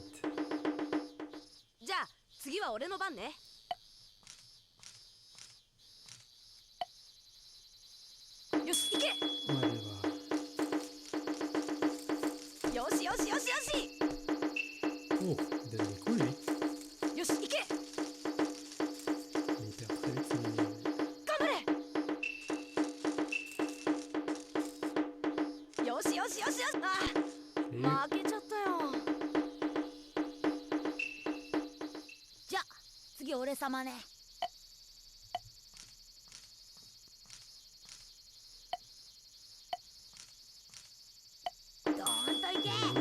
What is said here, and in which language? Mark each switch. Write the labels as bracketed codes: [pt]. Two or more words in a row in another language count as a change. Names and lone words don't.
[ja] じゃあ次は俺の番ね。よし行け。 [fr] On va aller voir. [ja] よしよしよしよし。 [fr] Oh, il donne des coups lui. [ja] よし行け。 [fr] Il perd très vite son énergie. [ja] 頑張れ。よしよしよしよし。あ [fr] Et [ja] 負けちゃったよ。じゃあ次俺様ね。どーんといけ。